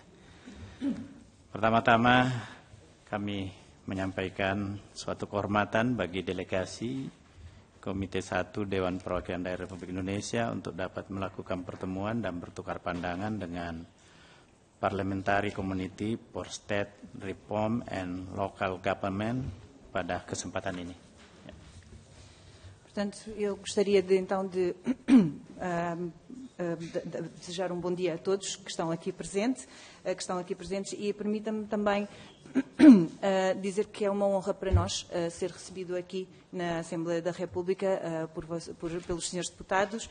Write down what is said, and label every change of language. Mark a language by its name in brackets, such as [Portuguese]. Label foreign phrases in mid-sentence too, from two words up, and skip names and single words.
[Indonesian] Pertama-tama kami menyampaikan suatu kehormatan bagi delegasi Komite 1 Dewan Perwakilan Daerah Republik Indonesia untuk dapat melakukan pertemuan dan bertukar pandangan dengan Parliamentary Community for State Reform and Local Government pada kesempatan ini. [Portuguese] Portanto, eu gostaria de desejar bom dia a todos que estão aqui presentes e permita-me também dizer que é uma honra para nós ser recebido aqui na Assembleia da República pelos senhores deputados.